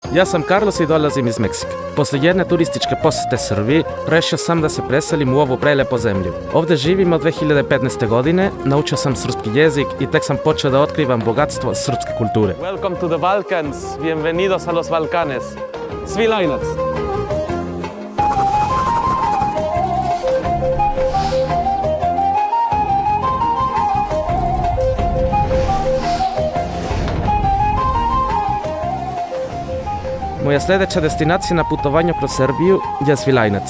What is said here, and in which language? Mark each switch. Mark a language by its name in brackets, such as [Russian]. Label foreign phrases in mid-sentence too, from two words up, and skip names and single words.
[Serbian] Ja sam Carlos i dolazim iz Meksika. Poslije jedne turističke posjete Srbiji, rešio sam da se preselim u ovu prelepo zemlju. Ovdje živim od 2015. godine, naučio sam srpski jezik i tek sam počeo da otkrivam bogatstvo srpske kulture. [English] Welcome to the Balkans, [Spanish] bienvenidos a los Balcanes. [Serbian] Svilajnac! Moja sljedeća destinacija na putovanju kroz Srbiju je Svilajnac.